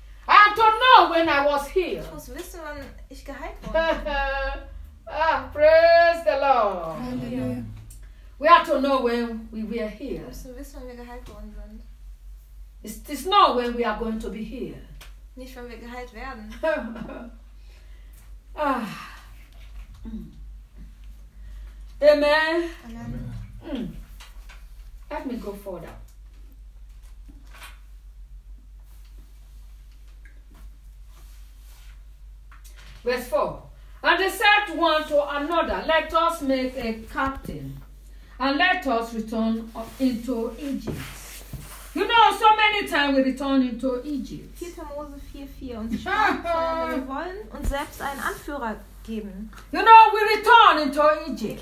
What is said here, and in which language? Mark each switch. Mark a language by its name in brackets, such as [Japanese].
[English] I don't know when I was healed. [German] Ich muss wissen, wann ich geheilt wurde. [English] praise the Lord. [German] Halleluja. [English] We have to know when we were healed. [German] Wir müssen wissen, wann wir geheilt worden sind. [English] It's not when we are going to be healed. [German] Nicht, wenn wir geheilt werden. [English] Amen. Amen. Let me go further. Verse 4. And they said one to another, let us make a captain and let us return into Egypt. You know, so many times we return into Egypt. 4. [German] Mose 4:4 und sie sprachen, wir wollen uns selbst einen Anführer geben. [English] You know, we return into Egypt.